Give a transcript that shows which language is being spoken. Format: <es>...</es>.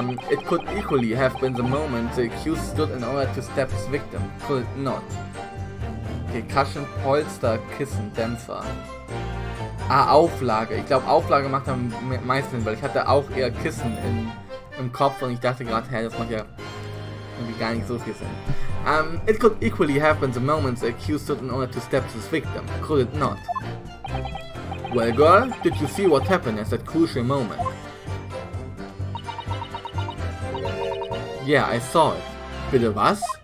<en>It could equally have been the moment the accused stood in order to stab his victim, could it not?</en> <de>Okay, Cushion, Polster, Kissen, Dämpfer. Auflage. Ich glaube, Auflage macht am meisten Sinn, weil ich hatte auch eher Kissen im Kopf und ich dachte gerade, hey, das macht ja irgendwie gar nicht so viel Sinn.</de> <en>It could equally have been the moment the accused stood in order to stab his victim, could it not? Well, girl, did you see what happened at that crucial moment? Yeah, I saw it.</en> <de>Bitte was?</de>